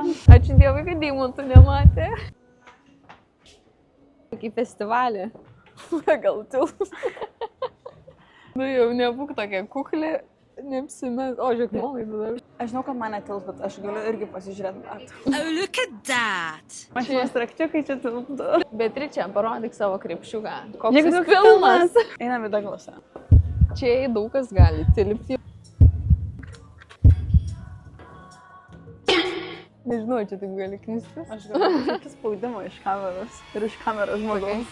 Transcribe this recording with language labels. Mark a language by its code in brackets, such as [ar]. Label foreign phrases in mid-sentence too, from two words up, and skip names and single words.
[lt] Ačiū Dievui, kad Deimantų nematė. Kaip festivalį. Gal tilps. Nu jau nebūk tokia kuklė, neapsimes. O, žiūrėk, nuolaidų dar. Aš žinau, kad man netils, bet aš galiu irgi pasižiūrėti batų. [en] Oh, look at that! [lt] Mašinos trakčiukai čia tilptų. Beatričė, parodyk savo krepšiuką. Koks Žiūrėk, jis daug pilnas. Einam į Daglasą. Čia daug kas gali tilpti. Nežinau, čia taip gali knistis. Aš galiu kažkokį spaudimą iš kameros ir iš kameros žmogaus.